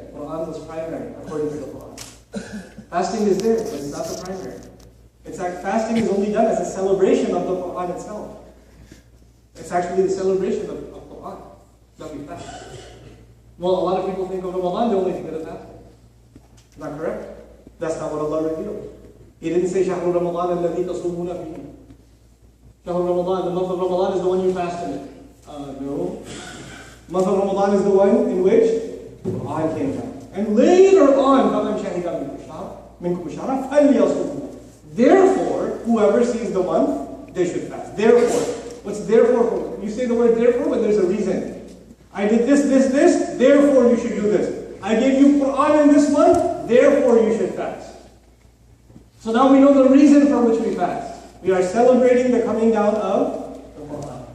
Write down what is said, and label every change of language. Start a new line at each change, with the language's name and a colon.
English: Quran was primary, according to the Quran. Fasting is there, but it's not the primary. In fact, fasting is only done as a celebration of the Quran itself. It's actually the celebration of Quran that we fast. Well, a lot of people think of Ramadan, they only think of fasting. Not correct? That's not what Allah revealed. He didn't say,
Arabic: شَهْرُ رَمَضَانَ الَّذِي تَصُومُونَ فِيهِ.
English: شهر Ramadan, the month of Ramadan is the one you fast in it. No. The month of Ramadan is the one in which Quran came down. And later on,
Arabic: فَمَنْ شَهِدَ مِنْكُمُ الشَّهْرَ فَلْيَصُمْهُ.
English: Therefore, whoever sees the month, they should fast. Therefore. What's therefore for? You say the word therefore when there's a reason. I did this, therefore you should do this. I gave you Quran in this month, therefore you should fast. So now we know the reason for which we fast. We are celebrating the coming down of the Quran.